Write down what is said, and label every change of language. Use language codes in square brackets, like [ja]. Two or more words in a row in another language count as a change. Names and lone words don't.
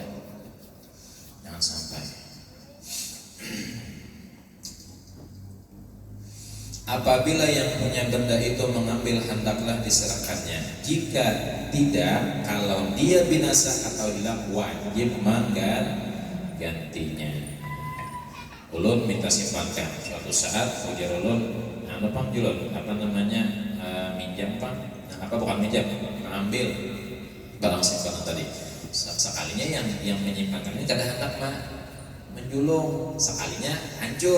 [id] Jangan sampai. Apabila yang punya benda itu mengambil, hendaklah diserahkannya. Jika tidak, kalau dia binasa atau hilang, wajib menggantinya. [bjn] Ulun minta simpankan. Suatu saat ujar ulun, minjam pak, bukan minjam, mengambil barang simpanan tadi. Sekalinya yang menyimpankan ini kada hendak menjulung, sekalinya hancur.